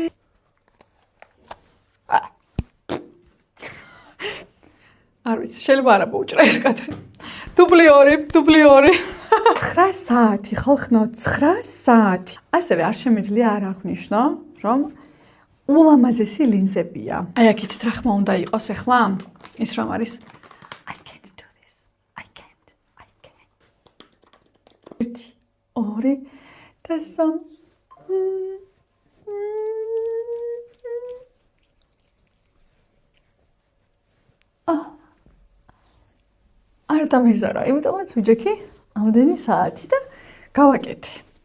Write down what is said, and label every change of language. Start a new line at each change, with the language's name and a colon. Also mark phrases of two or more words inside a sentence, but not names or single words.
Georgian: არ ვიცი, შეიძლება არა მოუჭრა ეს კადრი. დუბლი 2. 9 საათი, ხალხნო, 9 საათი. ასევე არ შემიძლია არ აღვნიშნო, რომ ულამაზესი ლინზებია. აი აქეთ რა ხმა უნდა იყოს ახლა? ის რომ არის
English: I can't do this. I can't.
Georgian: 1 2 და 3 არ დამიზარა, იმიტომაც ვიჯექი ამდენი საათი და გავაკეთე.